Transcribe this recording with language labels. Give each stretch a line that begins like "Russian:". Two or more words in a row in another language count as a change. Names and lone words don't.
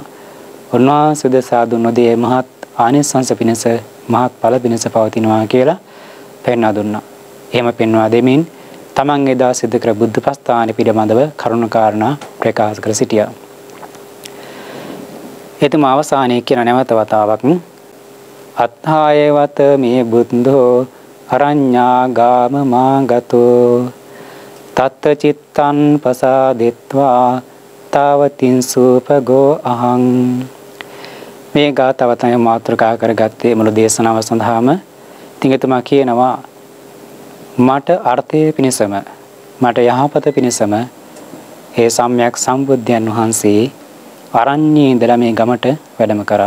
Sinhala: උන්වහන්සේ උදෙසා දුන්නොදේ මහත් ආනිසංස පිණිස මහත්ඵල පිණිස පවතිනවා කියලා පෙන්වා දුන්නා. එහෙම පෙන්වා දෙමින් තමන් එදා සිද්ධ කර බුද්ධපස්ථාන පිළිබඳව කරුණු කාරණා ප්‍රකාශ කර සිටියා. එතුම අවසානයේ කියන නැවත වතාවක්
Pali: අත්ථායවත මේ බුද්ධෝ අරඤ්ඤාගාම මාගතෝ තත්ත චිත්තං පසාදිත්වා තාවතින් සූපගෝ අහං.
Sinhala: මේ ගාථාව තමයි මාතෘකා කරගත්තේ මුළු දේශනාව සඳහාම. ඉතින් එතුමා කියනවා මට අර්ථය පිණිසම මට යහපත පිණිසම ඒ සම්්‍යක් සම්බුද්ධයන් වහන්සේ අරඤ්ඤේ ඉඳලා මේ ගමට වැඩම කරා.